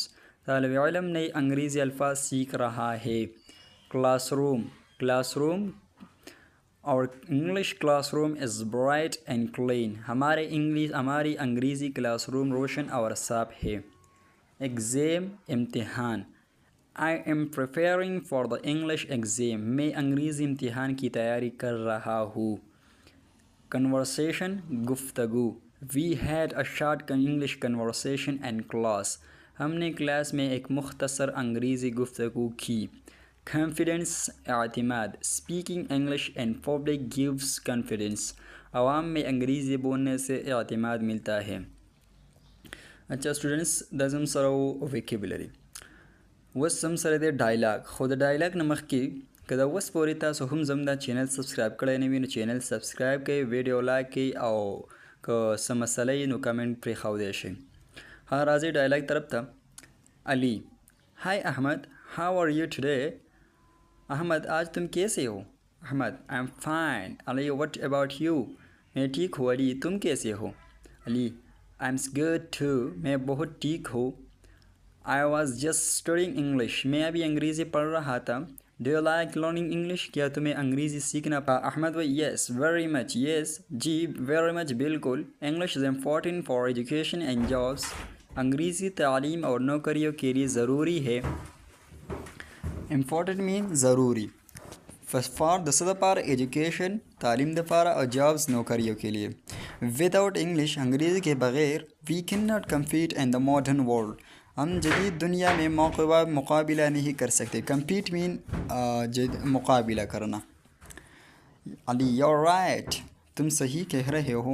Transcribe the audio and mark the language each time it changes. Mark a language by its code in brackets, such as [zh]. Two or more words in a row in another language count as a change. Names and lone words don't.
[ur] طالب علم نئے انگریزی الفاظ سیکھ رہا ہے. [en] classroom aur English classroom is bright and clean. [ur] ہماری انگریزی کلاس روم روشن اور صاف ہے. ایگزام امتحان. [en] I'm preparing for the English exam. [ur] میں انگریزی امتحان کی تیاری کر رہا ہوں. کنورسیشن گفتگو. [en] we had a short English conversation in class. [ur] ہم نے کلاس میں ایک مختصر انگریزی گفتگو کی. کانفیڈنس اعتماد. [en] speaking English in public gives confidence. [ur] عوام میں انگریزی بولنے سے اعتماد ملتا ہے. [ps] اچھا اسٹوڈنٹس دا زم سره ویکیبولري اوس هم سره د ډایلاګ. خو د ډایلاګ نه مخکې که د اوس پورې تاسو هم زم دا [en] channel subscribe [ps] کړی نه وي نو [en] channel subscribe [ps] کړئ، [en] video like [ps] کړئ او که څه مسله وي نو کمنټ پرېښودی شئ. ها راځئ ډایلاګ طرف ته. [ur] علی. ہائی احمد، [en] how are you today? [ur] احمد آج تم کیسے ہو؟ احمد [en] I'm fine. [ur] علی [en] what about you? [ur] میں ٹھیک ہوں. علی تم کیسے ہو؟ [en] علی I'm good too. [ur] میں بہت ٹھیک ہوں. [en] I was just studying English. [ur] میں ابھی انگریزی پڑھ رہا تھا. [en] do you like learning English? [ur] کیا تمہیں انگریزی سیکھنا احمد وہ [en] yes very much. yes ji very much bilkul. English is important for education and jobs. [ur] انگریزی تعلیم اور نوکریوں کے لیے ضروری ہے. [ps] امپورٹنٹ مین ضروری. فار د څه دپاره ایجوکیشن تعلیم دپاره او جابس [ur] نوکریوں کے لیے. [en] without English [ur] انگریزی کے بغیر [en] we cannot compete in the modern world. [ur] ہم جدید دنیا میں مقابلہ نہیں کر سکتے. کمپیٹ مین مقابلہ کرنا. علی [en] you are right. [ur] تم صحیح کہہ رہے ہو.